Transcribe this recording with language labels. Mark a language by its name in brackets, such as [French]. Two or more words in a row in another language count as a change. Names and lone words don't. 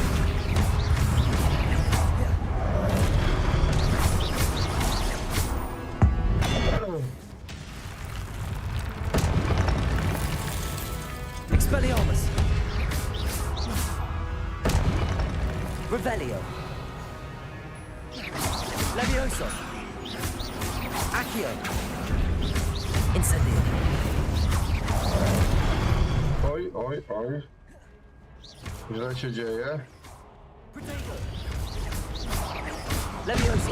[Latin] Expelliarmus. Revelio. Levioso. Accio. Incendio. [Polish] Oj, oj, oj. Źle się dzieje. [Latin] Levioso.